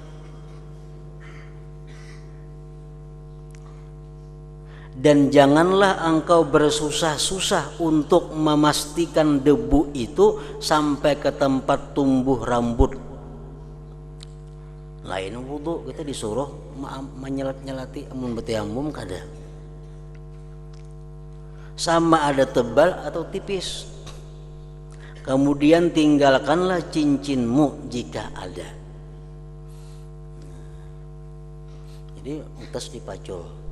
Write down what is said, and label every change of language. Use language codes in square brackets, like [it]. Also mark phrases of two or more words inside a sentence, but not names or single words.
[id] Dan janganlah engkau bersusah-susah untuk memastikan debu itu sampai ke tempat tumbuh rambut. [bjn] Lain wudu kita disuruh menyelat-nyelati amun bertayamum kada. [id] Sama ada tebal atau tipis. Kemudian tinggalkanlah cincinmu jika ada. [bjn] Jadi utas dipacul.